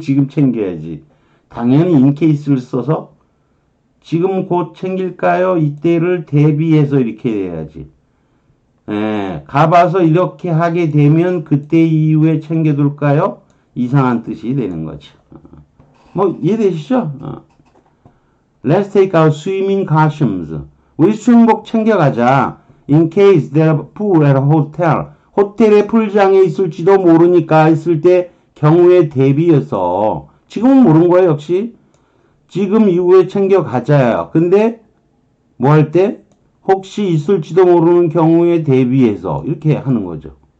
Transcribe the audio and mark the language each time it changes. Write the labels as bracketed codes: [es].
[ko] 지금 챙겨야지. 당연히 인케이스를 써서 지금 곧 챙길까요? 이때를 대비해서 이렇게 해야지. 가봐서 이렇게 하게 되면 그때 이후에 챙겨둘까요? 이상한 뜻이 되는 거죠. 뭐 이해되시죠? [en] Let's take our swimming costumes. [ko] 우리 수영복 챙겨가자. [en] In case there are pool at a hotel. [ko] 호텔의 풀장에 있을지도 모르니까 있을 때 경우에 대비해서 지금은 모르는 거예요. 역시 지금 이후에 챙겨가자요. 근데 뭐 할 때? 혹시 있을지도 모르는 경우에 대비해서 이렇게 하는 거죠.